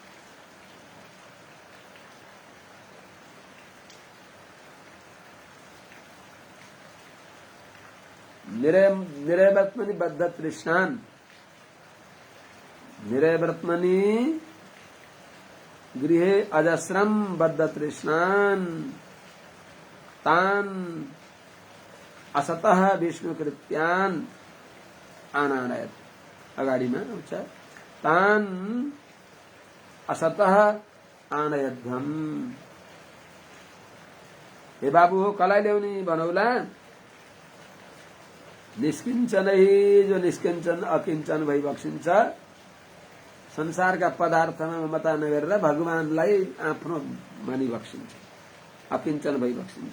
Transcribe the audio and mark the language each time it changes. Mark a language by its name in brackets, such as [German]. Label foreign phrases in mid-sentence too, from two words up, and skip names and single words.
[Sanskrit] निरयवर्त्मनि बद्ध तृष्णान, निरयवर्त्मनि गृहे अजस्रम बद्ध तृष्णान तान असतः विष्णुकृत्यान आनानयत। [Nepali] अगाडिमा आउँछ [Sanskrit] तान असतः आनयध्वम। [Nepali] हे बाबु हो कसलाई ल्याउने भनौला? निष्किञ्चनै जो निष्किञ्चन अकिञ्चन भइबक्सिन्छ, संसारका पदार्थमा ममता नगरेर भगवानलाई आफ्नो मानिबक्सिन्छ, अकिञ्चन भइबक्सिन्छ।